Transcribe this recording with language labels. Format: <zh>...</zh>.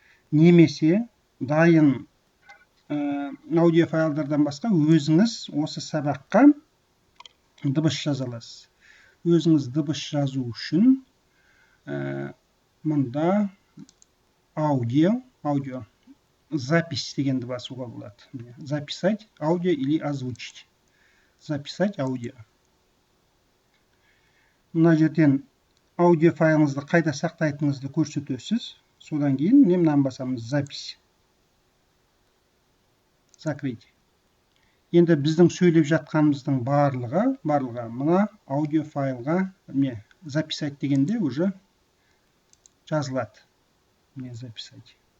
<kk>Немесе дайын аудио файлдардан басқа өзіңіз осы сабаққа дыбыс жаза аласыз. Өзіңіз дыбыс жазу үшін мұнда</kk> <ru>аудио запись</ru> <kk>дегенді басуға болады.</kk> <ru>Записать аудио или озвучить. Записать аудио.</ru> <kk>Мына жерден аудио файлыңызды қайда сақтайтыныңызды көрсетесіз. Содан кейін мынаны басамыз:</kk> <ru>запись. Закрыть.</ru> <kk>Енді біздің сөйлеп жатқанымыздың барлығы мына аудио файлға</kk> <ru>записать</ru> <kk>дегенде</kk> <ru>уже</ru> <kk>жазылады.</kk> <ru>Записать.</ru>